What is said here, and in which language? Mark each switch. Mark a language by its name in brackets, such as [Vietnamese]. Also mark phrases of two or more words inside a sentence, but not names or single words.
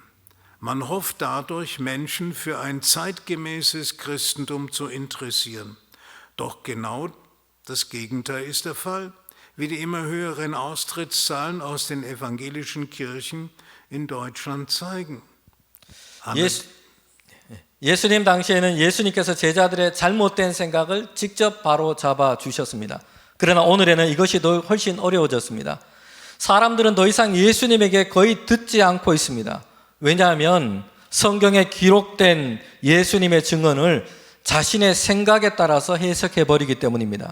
[German] Man hofft dadurch, Menschen für ein zeitgemäßes Christentum zu interessieren. Doch genau das Gegenteil ist der Fall, wie die immer höheren Austrittszahlen aus den evangelischen Kirchen in Deutschland zeigen. [Korean] 예수님 당시에는 예수님께서 제자들의 잘못된 생각을 직접 바로 잡아 주셨습니다. 그러나 오늘에는 이것이 훨씬 어려워졌습니다. 사람들은 더 이상 예수님에게 거의 듣지 않고 있습니다. 왜냐하면 성경에 기록된 예수님의 증언을 자신의 생각에 따라서 해석해 버리기 때문입니다.